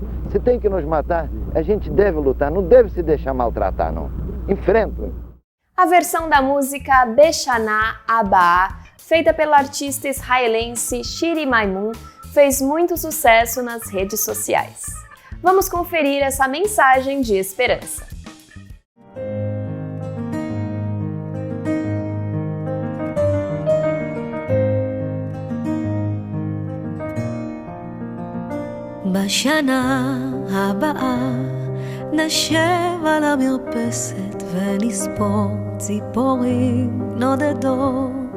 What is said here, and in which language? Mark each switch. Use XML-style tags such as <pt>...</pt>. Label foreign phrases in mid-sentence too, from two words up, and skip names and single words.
<pt>Se tem que nos matar, a gente deve lutar. Não deve se deixar maltratar, não. Enfrentam. A versão da música Beshana Abaa, feita pela artista israelense Shiri Maimun, fez muito sucesso nas redes sociais. Vamos conferir essa mensagem de esperança.</pt> <he>בשנה הבאה נשב על המרפסת ונספור ציפורים נודדות.</he>